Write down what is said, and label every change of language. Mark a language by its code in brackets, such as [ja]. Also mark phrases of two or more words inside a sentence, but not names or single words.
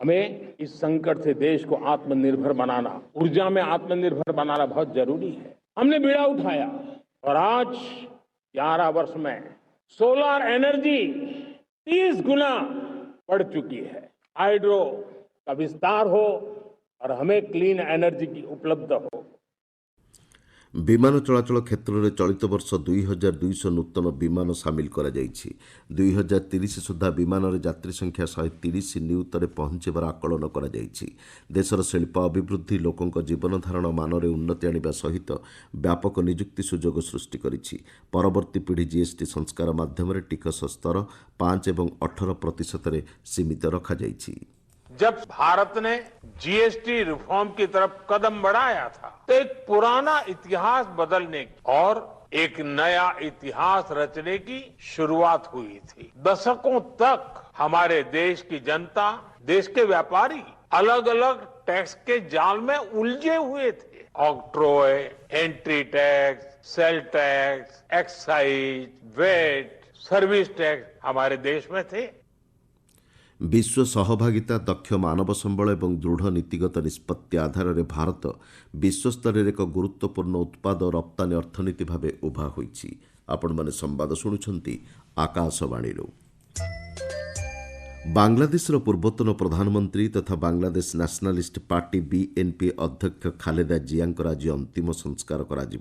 [hi] हमें इस संकट से देश को आत्मनिर्भर बनाना, ऊर्जा में आत्मनिर्भर बनाना बहुत जरूरी है। हमने बीड़ा उठाया और आज 11 वर्ष में [en] solar energy [hi] 30 गुना बढ़ चुकी है। हाइड्रो का विस्तार हो और हमें [en] clean energy [hi] की उपलब्ध हो। [or] ବିମାନ ଚଳାଚଳ କ୍ଷେତ୍ରରେ ଚଳିତ ବର୍ଷ 2200 ନୂତନ ବିମାନ ସାମିଲ କରାଯାଇଛି। 2030 ସୁଦ୍ଧା ବିମାନରେ ଯାତ୍ରୀ ସଂଖ୍ୟା 130 ନିୟୁତରେ ପହଞ୍ଚିବାର ଆକଳନ କରାଯାଇଛି। ଦେଶର ଶିଳ୍ପ ଅଭିବୃଦ୍ଧି ଲୋକଙ୍କ ଜୀବନଧାରଣ ମାନରେ ଉନ୍ନତି ଆଣିବା ସହିତ ବ୍ୟାପକ ନିଯୁକ୍ତି ସୁଯୋଗ ସୃଷ୍ଟି କରିଛି। ପରବର୍ତ୍ତୀ ପିଢ଼ି ଜିଏସ୍ଟି ସଂସ୍କାର ମାଧ୍ୟମରେ ଟିକସ ସ୍ତର 5 ଏବଂ 18%ରେ ସୀମିତ ରଖାଯାଇଛି। [hi] जब भारत ने [en] GST reform [hi] की तरफ कदम बढ़ाया था तो एक पुराना इतिहास बदलने और एक नया इतिहास रचने की शुरुआत हुई थी। दशकों तक हमारे देश की जनता, देश के व्यापारी अलग अलग टैक्स के जाल में उलझे हुए थे। ऑक्ट्रोय, [en] entry tax, sale tax, [hi] एक्साइज, वेट, [en] service tax [hi] हमारे देश में थे। [or] ବିଶ୍ୱ ସହଭାଗିତା, ଦକ୍ଷ ମାନବ ସମ୍ବଳ ଏବଂ ଦୃଢ଼ ନୀତିଗତ ନିଷ୍ପତ୍ତି ଆଧାରରେ ଭାରତ ବିଶ୍ୱସ୍ତରରେ ଏକ ଗୁରୁତ୍ୱପୂର୍ଣ୍ଣ ଉତ୍ପାଦ ରପ୍ତାନୀ ଅର୍ଥନୀତି ଭାବେ ଉଭା ହୋଇଛି। ଆପଣମାନେ ସମ୍ବାଦ ଶୁଣୁଛନ୍ତି ଆକାଶବାଣୀରୁ। ବାଂଲାଦେଶର ପୂର୍ବତନ ପ୍ରଧାନମନ୍ତ୍ରୀ ତଥା ବାଂଲାଦେଶ ନ୍ୟାସନାଲିଷ୍ଟ ପାର୍ଟି ବିଏନ୍ପି ଅଧ୍ୟକ୍ଷ ଖାଲେଦା ଜିଆଙ୍କର ଆଜି ଅନ୍ତିମ ସଂସ୍କାର କରାଯିବ।